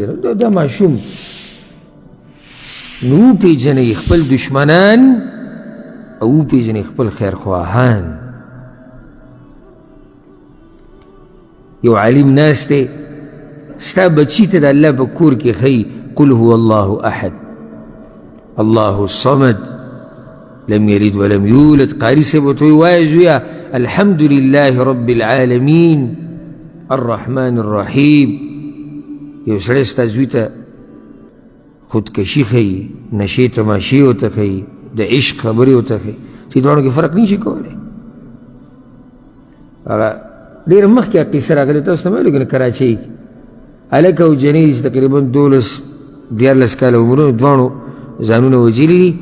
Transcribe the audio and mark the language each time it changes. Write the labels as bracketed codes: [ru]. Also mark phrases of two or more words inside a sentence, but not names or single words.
[ps] دا ماشوم نو وپېژنئ خپل دشمنان او وپېژنئ خپل خیرخواهان. یو عالم ناست دی، ستا بچي ته د الله په کور کې ښیي [ar] قل هو الله احد الله الصمد لم يلد ولم يولد. [ps] قاري صاحب ورته وایي وایه زویه [ar] الحمد لله رب العالمین الرحمن الرحیم. [ps] یو سړی ستا زوی ته خودکشي ښیي، نشې تماشې ورته ښیي، د عشق خبرې ورته ښیي، چې دواړو کې فرق نه شي کولی. هغه ډېره مخکې قصه راغلې، تاسو ته مې ویلو که نه، کراچۍ کې هلک او جنۍ چې تقریبا 12-14 کاله عمرونه، دواړو ځانونه وجلي دي.